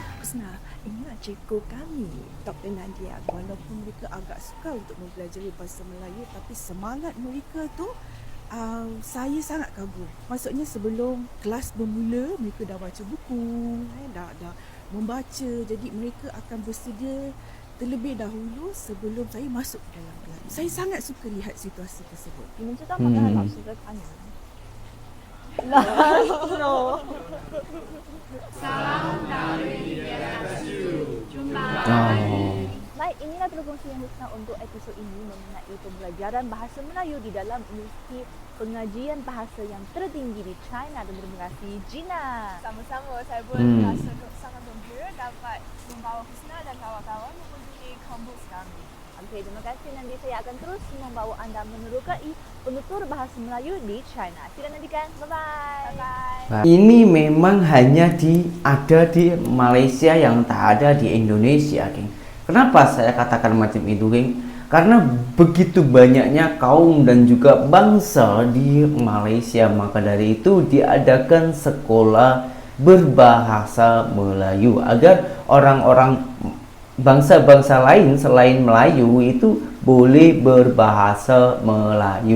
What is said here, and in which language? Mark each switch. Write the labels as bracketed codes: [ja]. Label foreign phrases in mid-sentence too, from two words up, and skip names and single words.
[ms] Husna, ingat cikgu kami, Dr. Nadia, walaupun mereka agak sukar untuk mempelajari bahasa Melayu, tapi semangat mereka tu saya sangat kagum. Maksudnya sebelum kelas bermula, mereka dah baca buku, dah membaca. Jadi mereka akan bersedia terlebih dahulu sebelum saya masuk ke dalam kelas. Saya sangat suka lihat situasi tersebut. [zh] 你们知道吗？刚才老师在看你们。No. [ms] Salam dari DSU. Jumpa. Baik, inilah telefon yang Husna untuk episod ini mengenai pembelajaran bahasa Melayu di dalam Universiti Pengajian Bahasa yang tertinggi di China. Dan terima kasih Gina. Sama-sama, saya pun rasa sangat gembira dapat membawa Husna dan kawan-kawan mengunjungi kampus kami. Okey, terima kasih. Nanti saya akan terus membawa anda menerokai penutur bahasa Melayu di China. Sila nantikan. [en] Bye-bye. Bye-bye. [id] Ini memang hanya ada di Malaysia yang tak ada di Indonesia, geng. Kenapa saya katakan macam itu, geng? Karena begitu banyaknya kaum dan juga bangsa di Malaysia, maka dari itu diadakan sekolah berbahasa Melayu agar orang-orang bangsa-bangsa lain selain Melayu itu boleh berbahasa Melayu.